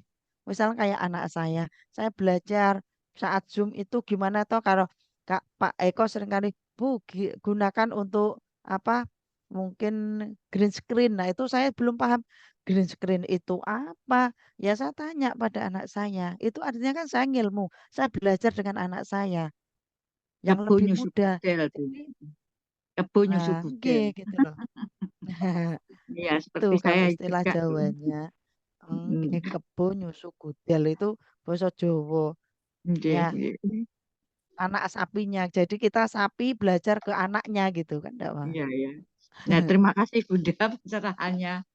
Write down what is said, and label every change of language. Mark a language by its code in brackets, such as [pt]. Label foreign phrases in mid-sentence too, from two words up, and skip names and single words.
[id] Misalnya kayak anak saya belajar saat Zoom itu gimana toh kalau Pak Eko seringkali Bu gunakan untuk apa? Mungkin [en] green screen. [id] Nah, itu saya belum paham [en] green screen [id] itu apa. Ya saya tanya pada anak saya. Itu artinya kan saya ngilmu. Saya belajar dengan anak saya yang [jv] Kebo [id] lebih [jv] nyusu [id] muda. [jv] budel, Bu. [id] Jadi, [jv] Kebo nyusu [id] nah, [jv] budel. [id] nggih, gitu loh. Iya, Itu seperti kalau saya istilah juga, Bu. Jawanya. Mm. [jv] Kebo nyusu kudel [id] itu bahasa Jawa. Nggih, Ya, nggih. anak sapinya. Jadi kita sapi belajar ke anaknya gitu kan, enggak, Pak? Iya, iya. Nah, terima kasih Bunda pencerahannya.